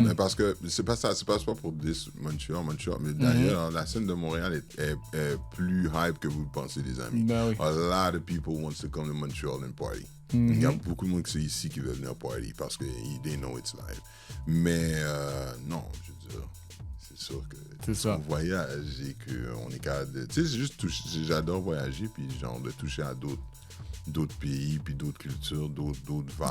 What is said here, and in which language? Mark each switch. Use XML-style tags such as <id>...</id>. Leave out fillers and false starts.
<fr>Mais parce que c'est pas ça, c'est pas pour Montreal. Mais d'ailleurs, la scène de Montréal est plus hype que vous le pensez, les amis. Ben oui.</fr> <en>A lot of people want to come to Montreal and party.</en> <fr>Il y a beaucoup de monde qui sont ici qui veulent venir party parce que</fr> <en>they know it's live.</en> <fr>Mais non, je veux dire, c'est sûr que C'est ça. on voyage et qu'on est capable de... Tu sais, c'est juste j'adore voyager puis genre de toucher à d'autres pays, puis d'autres cultures, d'autres vibes.</fr>